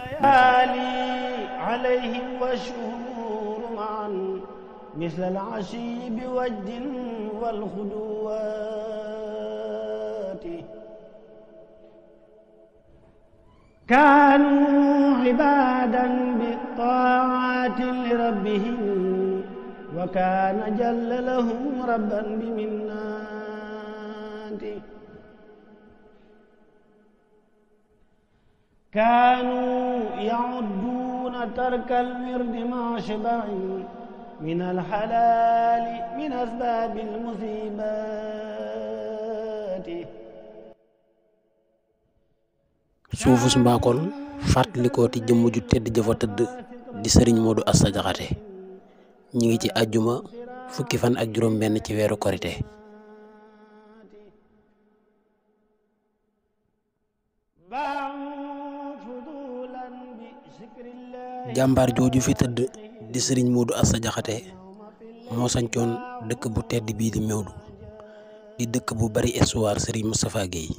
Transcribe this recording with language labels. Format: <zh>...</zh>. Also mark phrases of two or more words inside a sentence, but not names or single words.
<ar>عليهم وشهور معا مثل العشي بوجد والغدوة كانوا عبادا بطاعة لربهم وكان جل لهم ربا بمنة كانوا يعدون ترك الورد مع شبع من الحلال من أسباب المصيبات.</ar> <wo>suufus Mbakol fàttalikooti jëmm ju tedd jëfa tëdd di Serigne Méwdou Assa Diakhaté ñi ngi ci àjjuma fukki fan ak juróom benn ci weeru korité. jàmbaar jooju fi tëdd di Serigne Méwdou Assa Diakhaté moo sañcoon dëkk bu tedd bii di Méwdou di dëkk bu bari histoire Serigne Moustapha Guèye.</wo>